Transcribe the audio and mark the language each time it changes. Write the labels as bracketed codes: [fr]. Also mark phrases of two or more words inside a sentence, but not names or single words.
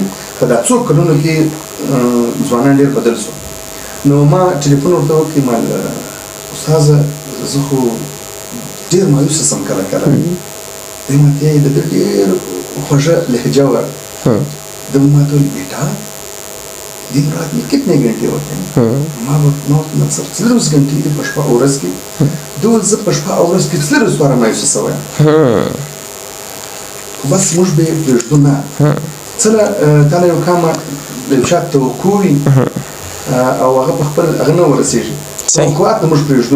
[ps] په دا څو کلونو کې ځوانان ډېر بدل شو. نو ما ټلیفون ورته وکړي، ما استاذه زه خو ډېر مایوسه سم کله کله. دی ما ته یې د ده ډېر خوږه لهجه وه. ده ما ته ویل بیټا [hi] दिन रात में कितने घंटे होते हैं? माँ सर [ps] څلورس घंटे دي په شپه او ورځ کې. دوی زه په شپه او ورځ کې څلورس واره مایوسه سوی یم. خو بس موږ به یې پرېږدو نه. څه تا له یو کامه د یو چا توقع وي او هغه په خپل هغه نه ورسېږي، توقعات نه موږ پرېږدو.